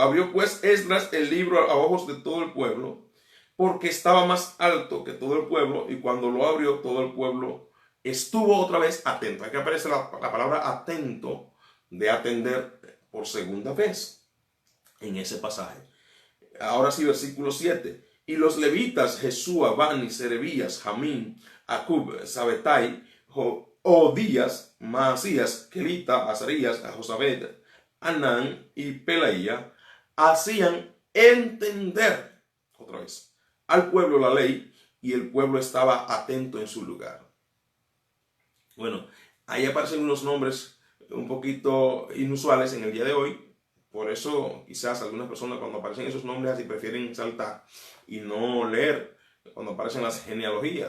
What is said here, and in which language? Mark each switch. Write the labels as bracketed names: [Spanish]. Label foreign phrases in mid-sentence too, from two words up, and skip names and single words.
[Spanish] Abrió pues Esdras el libro a ojos de todo el pueblo, porque estaba más alto que todo el pueblo, y cuando lo abrió todo el pueblo estuvo otra vez atento. Aquí aparece la palabra atento, de atender, por segunda vez en ese pasaje. Ahora sí, versículo 7. Y los levitas, Jesúa, Bani, Serebías, Jamín, Acub, Sabetai, Odías, Maasías, Kelita, Azarías, Josabed, Anán y Pelaía, hacían entender, otra vez, al pueblo la ley, y el pueblo estaba atento en su lugar. Bueno, ahí aparecen unos nombres un poquito inusuales en el día de hoy. Por eso quizás algunas personas cuando aparecen esos nombres así prefieren saltar y no leer cuando aparecen las genealogías.